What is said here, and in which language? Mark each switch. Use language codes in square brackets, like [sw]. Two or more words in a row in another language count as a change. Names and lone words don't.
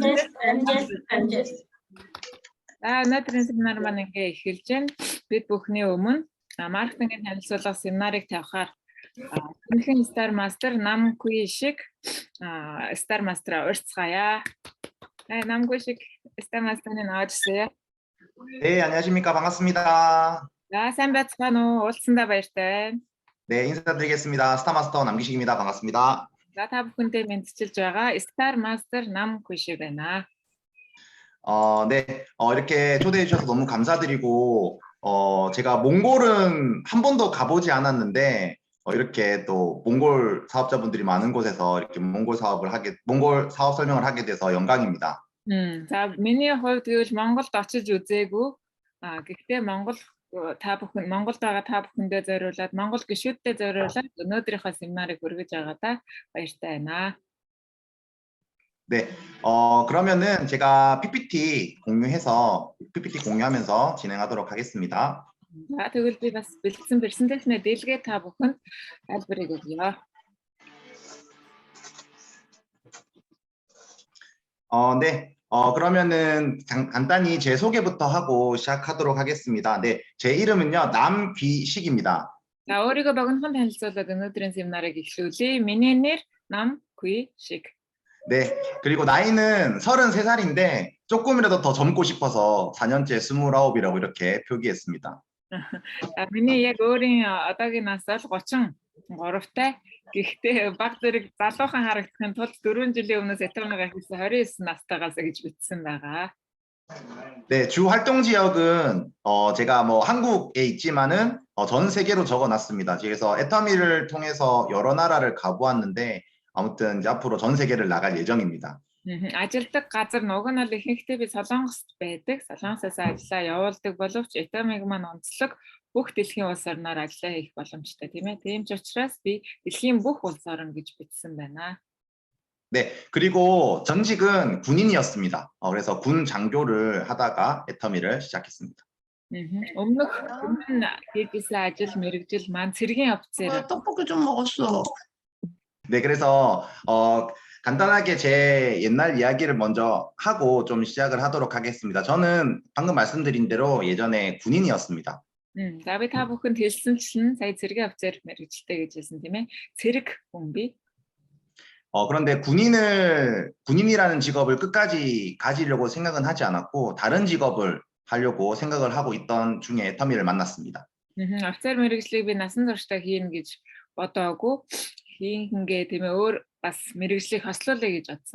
[mn] Өнөөдрийн семинар маань ингээ эхэлж байна. Бид бүхний өмнө маркетингийн танилцуулга семинарыг тавихаар Тэнхэн [en] Star Master [mn] Намгүй шиг [en] Star Master [mn] урьцгаая. Намгүй шиг [en] Star Master- [mn] ны на와주세요. [ko] 네, 안녕하십니까. 반갑습니다. 자, [mn] сайн байцгаана уу? Уулзсандаа баяртай. [ko] 네, 인사드리겠습니다. 스타마스터 남기식입니다. 반갑습니다. [mn] За та бүхэндээ мэдчилж байгаа [en] Star Master [mn] Намгүй шиг байна. [ko] 네, 이렇게 초대해 주셔서 너무 감사드리고, 제가 몽골은 한 번도 가보지 않았는데, 이렇게 또 몽골 사업자분들이 많은 곳에서 이렇게 몽골 사업 설명을 하게 돼서 영광입니다. [mn] За миний хувьд гэвэл Монголд очиж үзээгүй. Гэхдээ Монголд байгаа та бүхэндээ зориулаад Монгол гишүүдтэй зориулаад өнөөдрийнхөө семинарыг хүргэж байгаадаа баяртай байна. [ko] 네, 그러면은 제가 PPT 공유하면서 진행하도록 하겠습니다. [mn] За тэгвэл би бас бэлдсэн презентацийн дэлгээ та бүхэнд тайлбарыг өгье. [ko] 네, 그러면은 간단히 제 소개부터 하고 시작하도록 하겠습니다. 네, 제 이름은요, 남귀식입니다. [mn] За өөрийгөө богинохон танилцуулаад өнөөдрийн семинарыг эхлүүлье. миний нэр 남귀식. [ko] 네, 그리고 나이는 33살인데 조금이라도 더 젊고 싶어서 4년째 29이라고 이렇게 표기했습니다. [mn] миний яг өөрийн одоогийн нас бол 33-тай. Гэхдээ баг зэрэг залуухан харагдахын тулд 4 жилийн өмнөөс этомигаа хийсэн 29 настайгаас гэж бичсэн байгаа. [ko] 네, 주 활동 지역은 제가 뭐 한국에 있지만은 전 세계로 적어놨습니다. 그래서 애터미를 통해서 여러 나라를 가보았는데 아무튼 이제 앞으로 전 세계를 나갈 예정입니다. [mn] Ажилдаг газар уг нь бол ихэнхдээ би Солонгост байдаг. Солонгосоос ажиллаа явуулдаг боловч этомиг маань онцлог бүх дэлхийн улс орноор ажиллаа хийх боломжтой тийм ээ. Тийм ч учраас би дэлхийн бүх улс орн гэж бичсэн байна. [ko] 네, 그리고 전직은 군인이었습니다. 그래서 군 장교를 하다가 애터미를 시작했습니다. [mn] өмнөх хийсэн ажил мэргэжил маань цэргийн офицер. [ko] 떡볶이 좀 먹었어. 네, 그래서 간단하게 제 옛날 이야기를 먼저 하고 좀 시작을 하도록 하겠습니다. 저는 방금 말씀드린 대로 예전에 군인이었습니다. [mn] За би та бүхэнд хэлсэнчлэн сая цэргийн офицер мэргэжилтэй гэж хэлсэн тийм ээ. цэрэг хүн би. [ko] 그런데 군인이라는 직업을 끝까지 가지려고 생각은 하지 않았고 다른 직업을 하려고 생각을 하고 있던 중에 애터미를 만났습니다. [mn] Офицер мэргэжлийг би насан туршдаа хийн гэж бодоогүй. Хингээ тийм ээ өөр бас мэргэжлийг хослуулъя гэж бодсон.